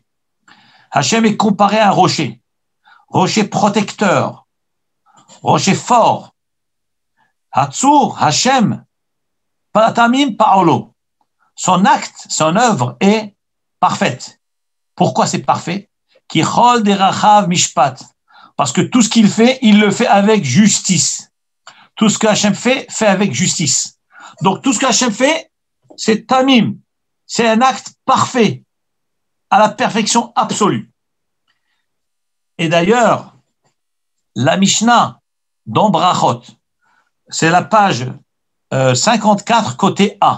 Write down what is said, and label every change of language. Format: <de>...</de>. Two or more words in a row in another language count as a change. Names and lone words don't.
<fr>Hachem est comparé à un rocher. Rocher protecteur. Rocher fort.</fr> <he>הצור, השם, תמים פעלו.</he> <fr>Son acte, son œuvre est parfaite. Pourquoi c'est parfait?</fr> <he>כי כל דרכיו משפט.</he> <fr>Parce que tout ce qu'il fait, il le fait avec justice. Tout ce que Hachem fait avec justice. Donc tout ce que Hachem fait, c'est tamim. C'est un acte parfait, à la perfection absolue. Et d'ailleurs, la Mishnah dans Brachot, c'est la page 54 côté A.</fr>